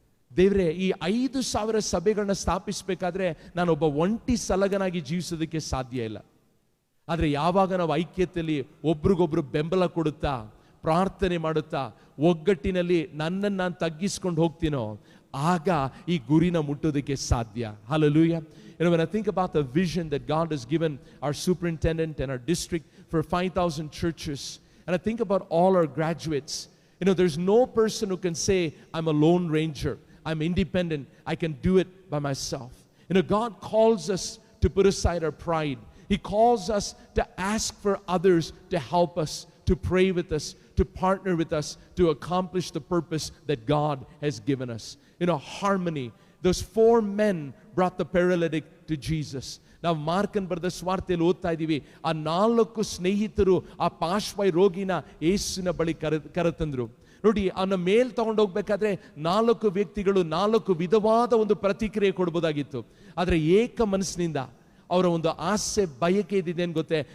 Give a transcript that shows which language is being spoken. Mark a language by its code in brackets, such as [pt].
[kn] ದೇವರೇ, ಈ 5,000 ಸಭೆಗಳನ್ನ ಸ್ಥಾಪಿಸಬೇಕಾದ್ರೆ ನಾನೊಬ್ಬ ಒಂಟಿ ಸಲಗನಾಗಿ ಜೀವಿಸೋದಕ್ಕೆ ಸಾಧ್ಯ ಇಲ್ಲ. ಆದರೆ ಯಾವಾಗ ನಾವು ಐಕ್ಯತೆಯಲ್ಲಿ ಒಬ್ರಿಗೊಬ್ರು ಬೆಂಬಲ ಕೊಡುತ್ತಾ, ಪ್ರಾರ್ಥನೆ ಮಾಡುತ್ತಾ, ಒಗ್ಗಟ್ಟಿನಲ್ಲಿ ನನ್ನನ್ನು ನಾನು ತಗ್ಗಿಸ್ಕೊಂಡು ಹೋಗ್ತೀನೋ, ಆಗ ಈ ಗುರಿನ ಮುಟ್ಟೋದಕ್ಕೆ ಸಾಧ್ಯ. [en] Hallelujah. When I think about the vision that God has given our superintendent and our district for 5,000 churches, and I think about all our graduates, there's no person who can say, I'm a lone ranger, I'm independent, I can do it by myself. God calls us to put aside our pride. He calls us to ask for others to help us, to pray with us, to partner with us, to accomplish the purpose that God has given us. Harmony. Those 4 men brought the paralytic to Jesus. [kn] ನಾವು ಮಾರ್ಕನ್ ಬರೆದ ಸ್ವಾರ್ಥೆಯಲ್ಲಿ ಓದ್ತಾ ಇದ್ದೀವಿ, ಆ 4 ಸ್ನೇಹಿತರು ಆ ಪಾರ್ಶ್ವವಾಯು ರೋಗಿನ ಯೇಸುವಿನ ಬಳಿ ಕರೆತಂದ್ರು. ನೋಡಿ, ಅವನ ಮೇಲ್ ತಗೊಂಡು ಹೋಗ್ಬೇಕಾದ್ರೆ 4 ವ್ಯಕ್ತಿಗಳು 4 ವಿಧವಾದ ಒಂದು ಪ್ರತಿಕ್ರಿಯೆ ಕೊಡ್ಬೋದಾಗಿತ್ತು. ಆದರೆ ಏಕ ಮನಸ್ಸಿನಿಂದ ಅವರ ಒಂದು ಆಸೆ, ಬಯಕೆ ಇದ್ದಿದೆ ಏನು ಗೊತ್ತೇ?